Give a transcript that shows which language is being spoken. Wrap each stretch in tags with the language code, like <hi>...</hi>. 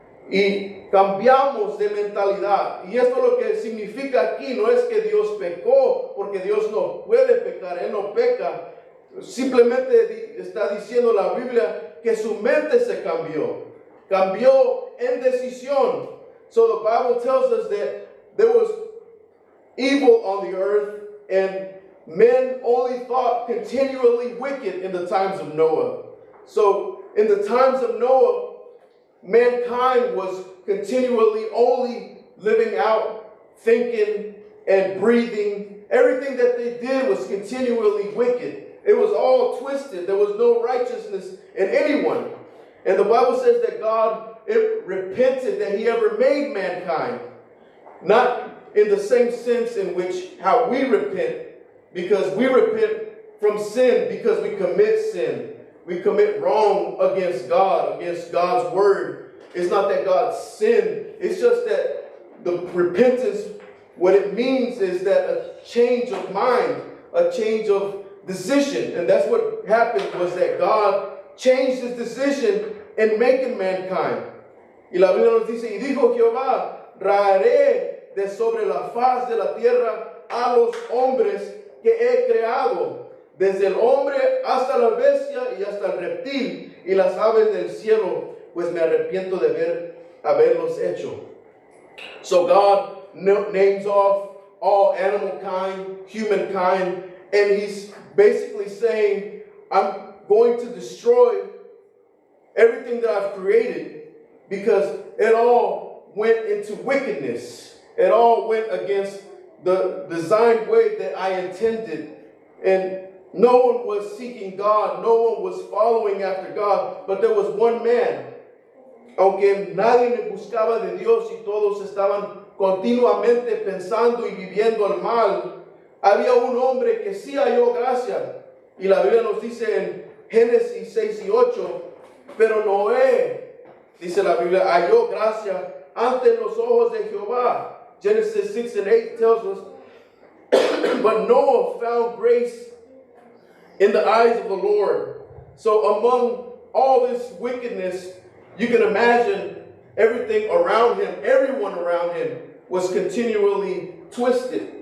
<es>Y cambiamos de mentalidad. Y esto lo que significa aquí no es que Dios pecó, porque Dios no puede pecar, Él no peca. Simplemente está diciendo la Biblia que su mente se cambió en decisión.</es> <en>So the Bible tells us that there was evil on the earth, and men only thought continually wicked in the times of Noah. So in the times of Noah, mankind was continually only living out, thinking and breathing. Everything that they did was continually wicked. It was all twisted. There was no righteousness in anyone. And the Bible says that God repented that He ever made mankind. Not in the same sense in which how we repent, because we repent from sin because we commit sin. We commit wrong against God, against God's word. It's not that God sinned. It's just that the repentance, what it means is that a change of mind, a change of decision. And that's what happened, was that God changed His decision in making mankind.</en> <es>Y la Biblia nos dice, y dijo Jehová, raeré de sobre la faz de la tierra a los hombres que he creado, desde el hombre hasta la bestia y hasta el reptil y las aves del cielo, pues me arrepiento de haberlos hecho.</es> <en>So God names off all animal kind, humankind, and He's basically saying, I'm going to destroy everything that I've created because it all went into wickedness. It all went against the designed way that I intended. And no one was seeking God. No one was following after God. But there was one man.</en> <es>Aunque nadie le buscaba de Dios y todos estaban continuamente pensando y viviendo el mal, había un hombre que sí halló gracia. Y la Biblia nos dice en Génesis 6 y 8, pero Noé, dice la Biblia, halló gracia ante los ojos de Jehová.</es> <en>Genesis 6 and 8 tells us, but Noah found grace in the eyes of the Lord. So among all this wickedness, you can imagine everything around him, everyone around him was continually twisted.</en>